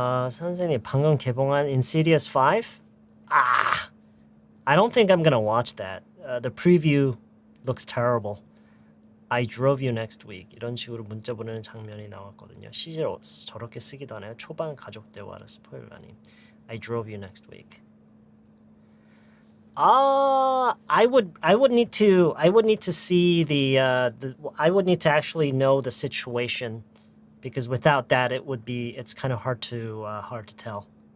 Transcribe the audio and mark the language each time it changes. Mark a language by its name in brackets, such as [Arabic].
[Korean] 선생님, 방금 개봉한 Insidious 5? [English] I don't think I'm gonna watch that. The preview looks terrible. I drove you next week. [Korean] 이런 식으로 문자 보내는 장면이 나왔거든요. 실제로 저렇게 쓰기도 하네요. 초반 가족 대화라 스포일러 아님. [English] I drove you next week. I would need to see I would need to actually know the situation, because without that it's kind of hard to tell.